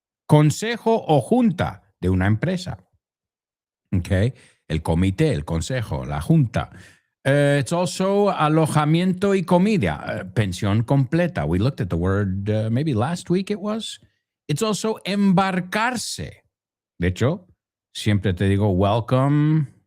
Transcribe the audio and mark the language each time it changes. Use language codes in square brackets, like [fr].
[es] Consejo o junta de una empresa. Okay. El comité, el consejo, la junta. [en] It's also [es] alojamiento y comida, pensión completa. [en] We looked at the word maybe last week it was. It's also embarcarse. [es] De hecho, siempre te digo welcome.